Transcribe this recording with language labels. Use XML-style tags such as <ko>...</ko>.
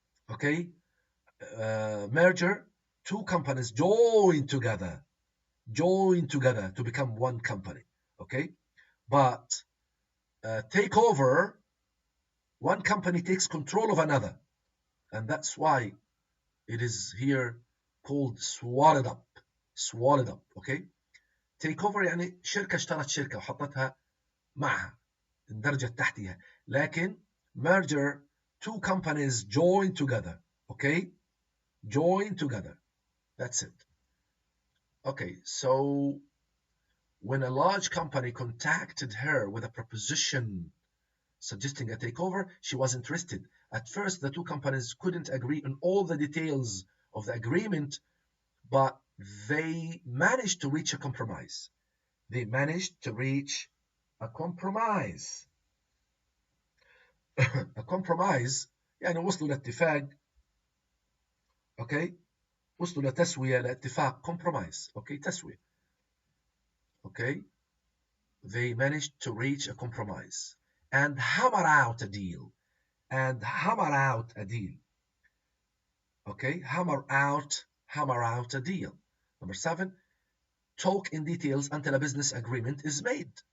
<en>Okay, merger, two companies join together to become one company. Okay, but takeover, one company takes control of another, and that's why it is here called swallowed up. swallowed up.</en> <ar>Okay, takeover يعني شركة اشترت شركة وحطتها معها اندرجت تحتها. لكن</ar> <en>merger, two companies join together. Okay, join together. That's it. Okay, so when a large company contacted her with a proposition suggesting a takeover, she was interested. At first, the two companies couldn't agree on all the details of the agreement, but they managed to reach a compromise. They managed to reach a compromise.</en> <ar>a compromise يعني وصلوا لاتفاق. اوكي، وصلوا لتسوية لاتفاق compromise. اوكي، تسوية.</ar> <en>Okay, they managed to reach a compromise and hammer out a deal. And hammer out a deal. Okay, hammer out a deal. Number 7, talk in details until a business agreement is made.</en>